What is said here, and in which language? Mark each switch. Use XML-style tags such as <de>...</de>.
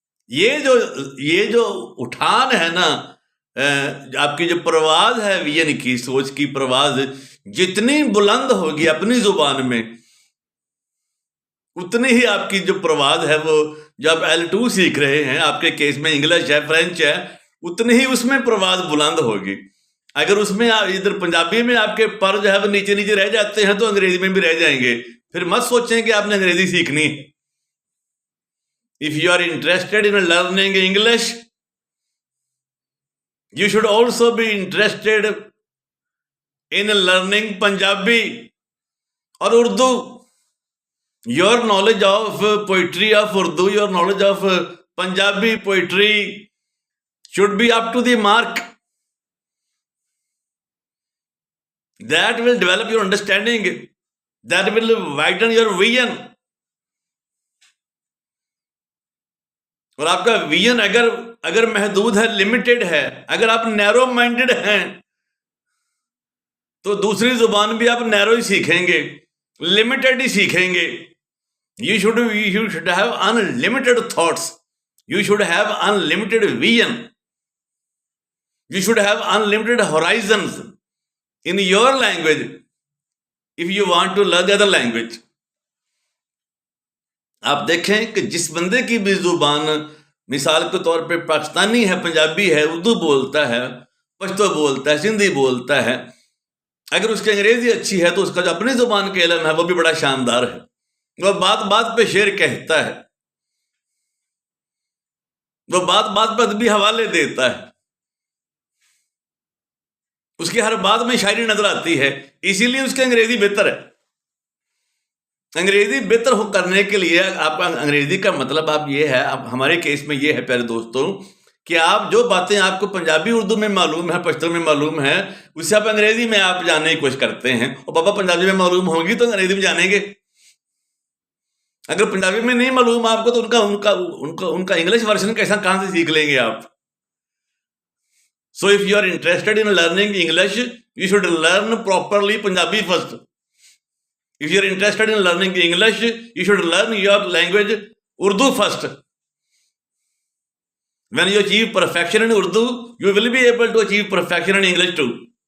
<ur>یہ جو اٹھان ہے نا، آپ کی جو پرواز ہے وین کی، سوچ کی پرواز جتنی بلند ہوگی اپنی زبان میں، اتنی ہی آپ کی جو پرواز ہے، وہ جو آپ L2 سیکھ رہے ہیں، آپ کے کیس میں انگلش ہے، فرینچ ہے، اتنی ہی اس میں پرواز بلند ہوگی. اگر اس میں ادھر پنجابی میں آپ کے پر جو ہے وہ نیچے نیچے رہ جاتے ہیں، تو انگریزی میں بھی رہ جائیں گے. پھر مت سوچیں کہ آپ نے انگریزی سیکھنی.</ur> <en>If you are interested in learning English, you should also be interested in learning Punjabi or Urdu. Your knowledge of poetry of Urdu, your knowledge of Punjabi poetry should be up to the mark. That will develop your understanding. That will widen your vision.</en> <ur>اور آپ کا vision اگر محدود ہے، limited ہے، اگر آپ</ur> <en>narrow minded</en> <ur>ہیں، تو دوسری زبان بھی آپ نیرو ہی سیکھیں گے، لمیٹڈ ہی سیکھیں گے.</ur> <en>You should have unlimited thoughts. You should have unlimited vision. You should have unlimited horizons in your language if you want to learn the other language.</en> <ur>آپ دیکھیں کہ جس بندے کی بھی زبان مثال کے طور پہ پاکستانی ہے، پنجابی ہے، اردو بولتا ہے، پشتو بولتا ہے، سندھی بولتا ہے، اگر اس کی انگریزی اچھی ہے تو اس کا جو اپنی زبان کا علم ہے وہ بھی بڑا شاندار ہے. وہ بات بات پہ شعر کہتا ہے، وہ بات بات پہ ادبی حوالے دیتا ہے، اس کی ہر بات میں شاعری نظر آتی ہے. اسی لیے اس کی انگریزی بہتر ہے. انگریزی بہتر کرنے کے لیے آپ کا انگریزی کا مطلب آپ یہ ہے، اب ہمارے کیس میں یہ ہے پیارے دوستوں، کہ آپ جو باتیں آپ کو پنجابی اردو میں معلوم ہے، پشتو میں معلوم ہے، اس سے آپ انگریزی میں آپ جاننے کی کوشش کرتے ہیں. اور بابا پنجابی میں معلوم ہوگی تو انگریزی میں جانیں گے. اگر پنجابی میں نہیں معلوم آپ کو تو ان کا انگلش ورژن کہاں سے سیکھ لیں گے آپ.</ur> <en>So if you are interested in learning English, you should learn properly Punjabi first. If you are interested in learning English, you should learn your language Urdu first. When you achieve perfection in Urdu, you will be able to achieve perfection in English too.</en>